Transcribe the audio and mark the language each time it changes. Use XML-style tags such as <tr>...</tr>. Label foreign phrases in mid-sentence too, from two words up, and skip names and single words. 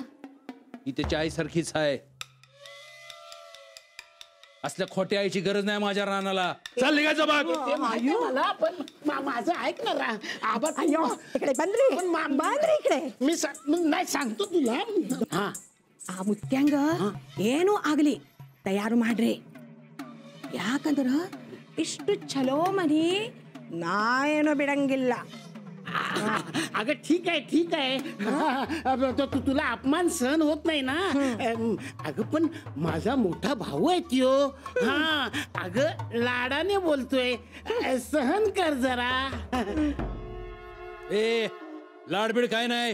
<mr>ही त्याच्या आईसारखीच आहे. असल्या खोट्या आईची गरज नाही माझ्या रानाला. चाल निघायचं बघ. ते माहिती आहे मला पण माझं ऐक ना आबा. इकडे बंदरी बंदरी इकडे. मी नाही सांगतो तुला. हा</mr> <kn>ಆ ಮುತ್ಯಾಂಗ ಏನು ಆಗ್ಲಿ ತಯಾರು ಮಾಡ್ರಿ, ಯಾಕಂದ್ರ ಇಷ್ಟು ಚಲೋ ಮನಿ ನಾ ಏನೋ ಬಿಡಂಗಿಲ್ಲ.</kn> <mr>अगं ठीक आहे ठीक आहे. तुला अपमान सहन होत नाही ना. अगं पण माझा मोठा भाऊ आहे त्यो. हा अगं लाडाने बोलतोय, सहन कर जरा. ए लाडबीड काय नाही.</mr>